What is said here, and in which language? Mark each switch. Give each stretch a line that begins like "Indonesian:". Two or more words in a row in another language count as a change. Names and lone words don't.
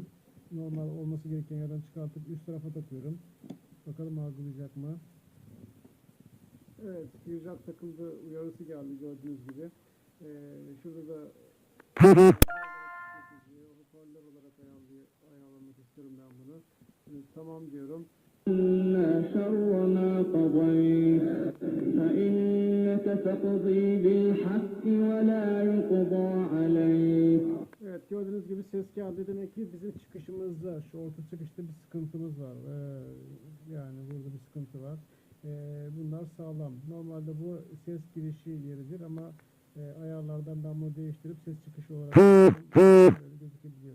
Turkish: Normal olması gereken yerden çıkartıp üst tarafa takıyorum. Bakalım algılayacak mı? Evet, bir jack takıldı uyarısı geldi gördüğünüz gibi. Şurada da hoparlör olarak ayarlamak istiyorum ben bunu. Şimdi tamam diyorum.
Arabic: شر ما قضيت فإنك تقضي بالحق ولا يقضى عليك.
Turkish: Evet, gördüğünüz gibi ses geldi. Demek ki bizim çıkışımızda, şu orta çıkışta bir sıkıntımız var. Yani burada bir sıkıntı var. Bunlar sağlam. Normalde bu ses girişi yeridir ama ayarlardan ben bunu değiştirip ses çıkışı olarak böyle gözükebiliyor.